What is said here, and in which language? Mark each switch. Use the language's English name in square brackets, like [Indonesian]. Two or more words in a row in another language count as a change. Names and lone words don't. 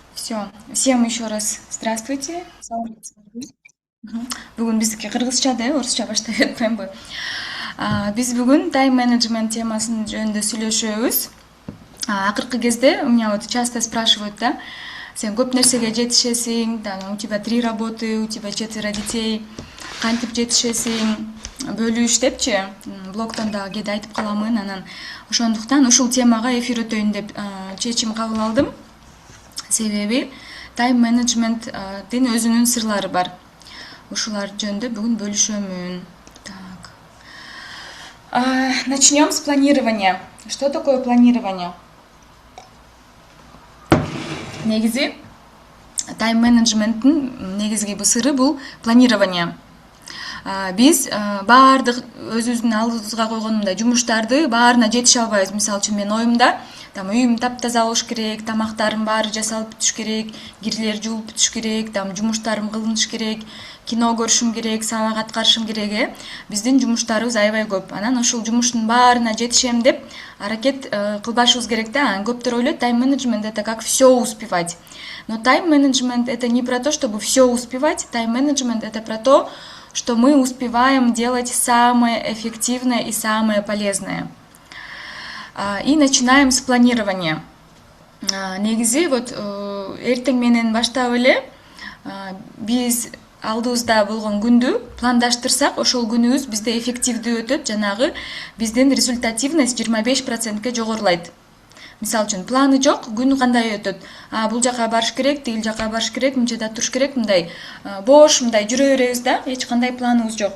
[Russian] Все. Всем еще раз здравствуйте. [Kyrgyz] Бүгүн биздики кыргызча да, орусча баштап кетпейинби? Биз бүгүн тайм менеджмент темасынын жөнүндө сүйлөшөбүз. Акыркы кезде [Russian] у меня вот часто спрашивают, [Kyrgyz] да, сен көп нерсеге жетишесиң, [Russian] у тебя 3 работы, у тебя 4 детей, [Kyrgyz] кантип жетишесиң, бөлүш депчи, блогдон дагы кээде айтып каламын, анан ошондуктан ушул темага эфир өтөйүн деп чечим кабыл алдым. Себеби тайм менеджменттин өзүнүн сырлары бар. Ушулар жөнүндө бүгүн бөлүшөмүн. [Russian] Так. Начнем с планирования. Что такое планирование? [Kyrgyz] Негизи тайм менеджменттин негизги сыры бул планирование. Биз баардык өзүбүздүн алдыбызга койгон мындай жумуштарды баарына жетише албайбыз. Мисалы үчүн мен оюмда үйүм таптаза болуш керек, тамактарым баары жасалып бүтүш керек, кирлер жуулуп бүтүш керек, жумуштарым кылыныш керек, кино көрүшүм керек, сабак аткарышым керек. Биздин жумуштарыбыз аябай көп. Анан ошол жумуштун баарына жетишем деп аракет кылбашыбыз керек да. Көптөр ойлойт, [Russian] тайм менеджмент это как все успевать. Но тайм менеджмент это не про то, чтобы все успевать. Тайм менеджмент это про то, что мы успеваем делать самое эффективное и самое полезное. И начинаем с планирования. [Kyrgyz] Негизи вот эртең менен баштап эле биз алдыбызда болгон күндү пландаштырсак, ошол күнүбүз бизде эффективдүү өтөт, жанагы биздин результативность 25%ке жогорулайт. Мисалы үчүн планы жок, күн кандай өтөт? Бул жака барыш керек, тигил жака барыш керек, мынчада туруш керек, мындай бош, мындай жүрө беребиз да, эч кандай планыбыз жок.